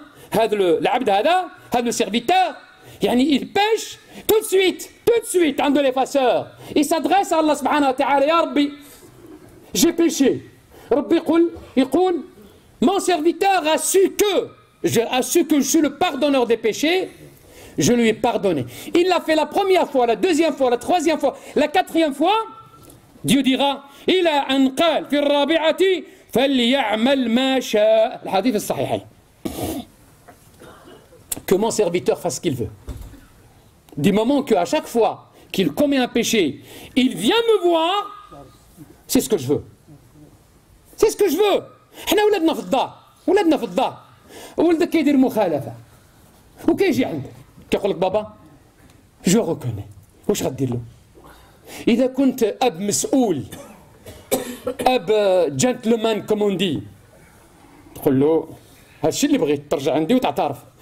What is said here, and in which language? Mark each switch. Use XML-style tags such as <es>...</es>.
<ar>هذا العبد هذا لو سيرفيتور يعني</ar> <fr>il pêche tout de suite</fr> <ar>عنده</ar> <fr>l'effaceur، il s'adresse à Allah</fr> <ar>سبحانه وتعالى، يا ربي</ar> <fr>j'ai péché،</fr> <ar>ربي يقول</ar> <fr>mon serviteur a su que je suis le pardonneur des péchés, je lui ai pardonné. Il l'a fait la première fois, la deuxième fois, la troisième fois, la quatrième fois. Dieu dira</fr> <ar>إلى أن قال في الرابعة فليعمل ما شاء. الحديث الصحيحين.</ar> <fr>Que mon serviteur fasse ce qu'il veut. Du moment qu'à chaque fois qu'il commet un péché, il vient me voir, c'est ce que je veux. C'est ce que je veux.</fr> <ar>احنا ولادنا في الدار ولدك كيدير مخالفة وكيجي عندك كيقول لك بابا</ar> <fr>جو غوكوني،</fr> <ar>واش غدير له؟ إذا كنت أب مسؤول، أب جنتلمان كوموندي، تقول له هادشي اللي بغيت ترجع عندي وتعترف.</ar>